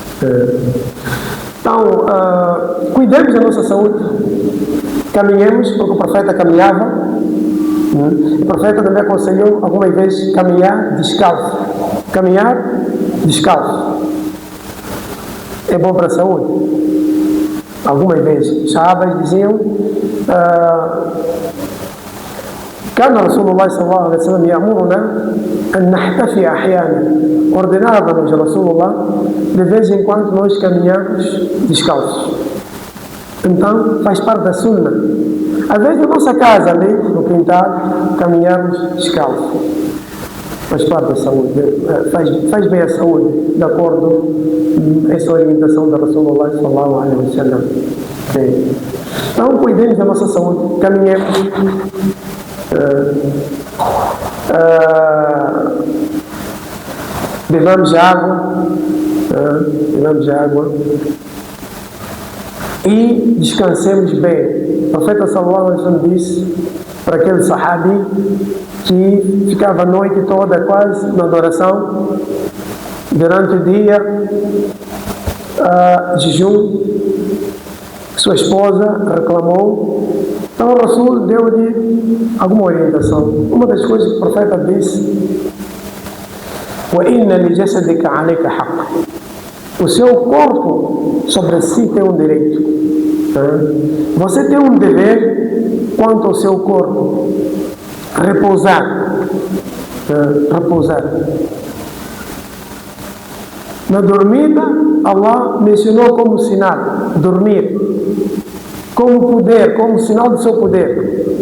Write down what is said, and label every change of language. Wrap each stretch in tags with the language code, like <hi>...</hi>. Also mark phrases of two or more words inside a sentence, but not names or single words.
<pt>Então, cuidemos da nossa saúde, caminhemos, porque o profeta caminhava. O profeta também aconselhou algumas vezes caminhar descalço. É bom para a saúde. Algumas vezes, os sahabas diziam:</pt> <ar>كان رسول الله صلى الله عليه وسلم يأمرنا أن نحتفي أحيانا.</ar> <pt>Ordenava-nos Rasulullah de vez em quando nós caminhamos descalços. Então faz parte da sunna. Às vezes na nossa casa ali no quintal caminharmos descalço. Faz parte da saúde, faz bem à saúde, de acordo com essa orientação da Rasulullah</pt> <ar>صلى الله عليه وسلم.</ar> <pt>Então, cuidemos da nossa saúde, caminhemos, bebamos água e descansemos bem. O profeta</pt> <ar>صلى الله عليه وسلم</ar> <pt>disse para aquele sahabi que ficava a noite toda quase na adoração, durante o dia, jejum, sua esposa reclamou. Então o Rasul deu-lhe alguma orientação. Uma das coisas que o profeta disse:</pt> <ar>وَإِنَّ لِجَسَدِكَ عَلَيْكَ حَقٍّ.</ar> <pt>O seu corpo sobre si tem um direito. Você tem um dever quanto ao seu corpo. Repousar. Na dormida, Allah mencionou como sinal dormir, como poder, como sinal do seu poder.</pt>